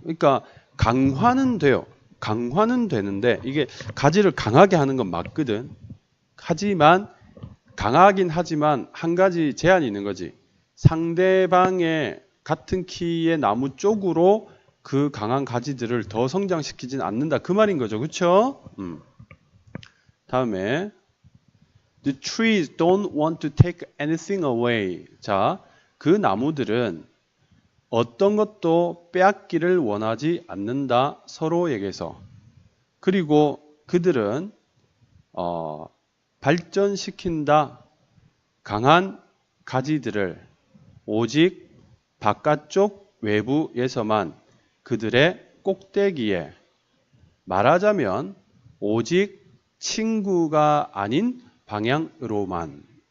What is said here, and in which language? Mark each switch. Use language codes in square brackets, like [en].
[ko] 그러니까 강화는 돼요. 강화는 되는데 이게 가지를 강하게 하는 건 맞거든. 하지만 강하긴 하지만 한 가지 제한이 있는 거지. 상대방의 같은 키의 나무 쪽으로 그 강한 가지들을 더 성장시키진 않는다. 그 말인 거죠. 그쵸? [en] 다음에 The trees don't want to take anything away. [ko] 자, 그 나무들은 어떤 것도 빼앗기를 원하지 않는다. 서로에게서. 그리고 그들은 발전시킨다. 강한 가지들을 오직 바깥쪽 외부에서만 그들의 꼭대기에 말하자면 오직 친구가 아닌 방향으로만.